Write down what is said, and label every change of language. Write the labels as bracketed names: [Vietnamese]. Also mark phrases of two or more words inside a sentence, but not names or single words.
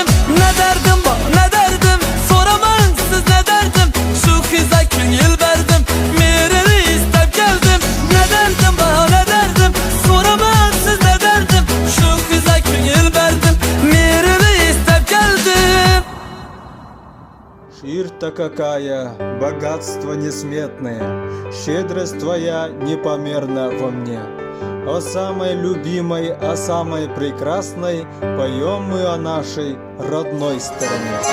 [Crimean Tatar] Ne derdim bana ne derdim, soramayın siz ne derdim, şu kıza köngül verdim, mirini istep geldim. Ne derdim bana ne derdim, soramayın siz ne derdim, şu kıza köngül verdim, mirini istep geldim. [Russian] Ширь-то какая, богатство несметное, щедрость твоя непомерна во мне. О самой любимой, о самой прекрасной поем мы о нашей родной стороне.